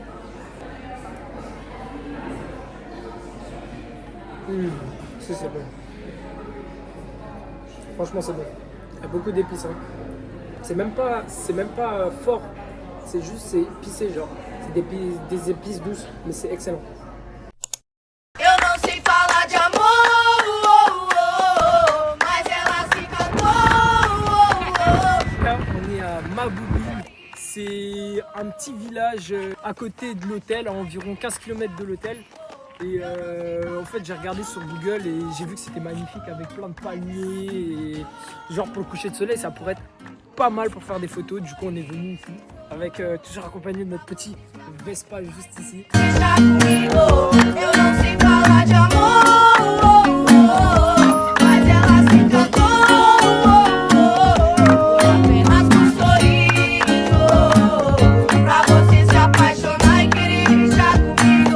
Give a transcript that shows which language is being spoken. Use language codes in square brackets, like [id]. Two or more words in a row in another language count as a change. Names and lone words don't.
[fr] C'est bon. Franchement, c'est bon. Il y a beaucoup d'épices. Hein. C'est même pas fort. C'est juste, c'est épicé, genre. C'est des épices douces, mais c'est excellent. [pt] Eu não sei falar de amor, mas ela se cantou. [fr] Là, on est à Maboubi. C'est un petit village à côté de l'hôtel, à environ 15 km de l'hôtel. Et en fait, j'ai regardé sur Google et j'ai vu que c'était magnifique avec plein de palmiers. Et genre, pour le coucher de soleil, ça pourrait être pas mal pour faire des photos. Du coup, on est venu ici avec toujours accompagné de notre petit Vespa juste ici. [pt] Deixa comigo, eu não sei falar de amor, mas ela se cantou. Apenas um sorriso pra você se apaixonar e querer deixar comigo.